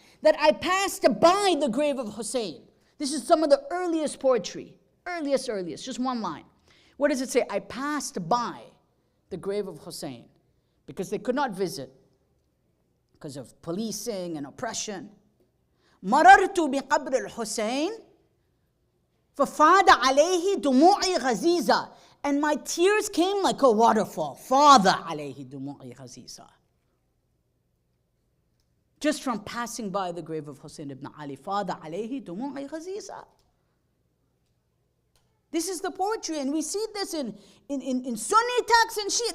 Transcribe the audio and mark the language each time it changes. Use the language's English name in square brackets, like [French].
[English] That I passed by the grave of Hussein. This is some of the earliest poetry. Earliest, just one line. What does it say? I passed by the grave of Hussein. Because they could not visit because of policing and oppression. [Arabic] مررت بقبر الحسين ففاد عليه دموعي غزيزة. [English] And my tears came like a waterfall. [Arabic] فاض عليه دموعي غزيزة. [English] Just from passing by the grave of Hussein ibn Ali. فاض عليه دموعي غزيزة. This is the poetry, and we see this in Sunni texts and Shia.